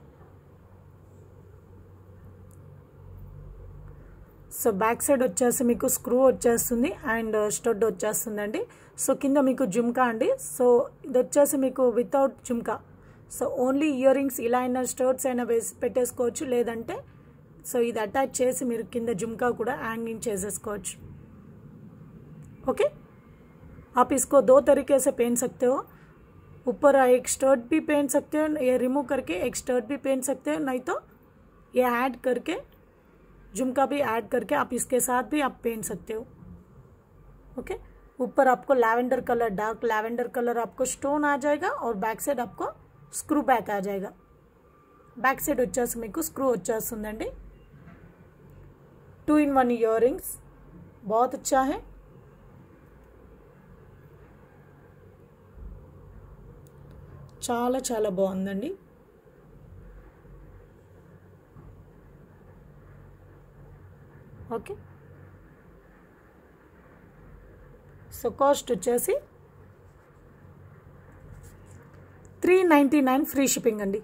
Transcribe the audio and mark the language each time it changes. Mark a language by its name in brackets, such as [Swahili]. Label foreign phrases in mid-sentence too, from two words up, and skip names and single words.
[Telugu] సో [English] back side [Telugu] వచ్చేసి మీకు స్క్రూ వచ్చేస్తుంది [English] and stud [Telugu] వచ్చేస్తుందండి. సో కింద మీకు జుమ్కా అండి. సో ఇది వచ్చేసి మీకు వితౌట్ జుమ్కా. సో [English] only ear rings [Telugu] ఇలా అయినా స్టర్ట్స్ అయినా వేసి పెట్టేసుకోవచ్చు, లేదంటే సో ఇది అటాచ్ చేసి మీరు కింద జుమ్కా కూడా హ్యాంగింగ్ చేసేసుకోవచ్చు. [Hindi] ओके, आप इसको दो तरीके से पहन सकते हो. ऊपर एक स्टर्ट भी पहन सकते हो, ये रिमूव करके एक स्टर्ट भी पहन सकते हो, नहीं तो ये ऐड करके झुमका भी ऐड करके आप इसके साथ भी आप पहन सकते हो. ओके, ऊपर आपको [English] lavender color, dark lavender color [Hindi] आपको स्टोन आ जाएगा और [English] back side [Hindi] आपको [English] screw back [Hindi] आ जाएगा. [English] back side [Telugu] వచ్చేసి మీకు స్క్రూ వచ్చేస్తుందండి. [English] 2-in-1 ear rings [Hindi] बहुत अच्छा है. [Telugu] చాలా చాలా బాగుందండి. ఓకే, సో కాస్ట్ వచ్చేసి 399 [English] free shipping [Telugu] అండి.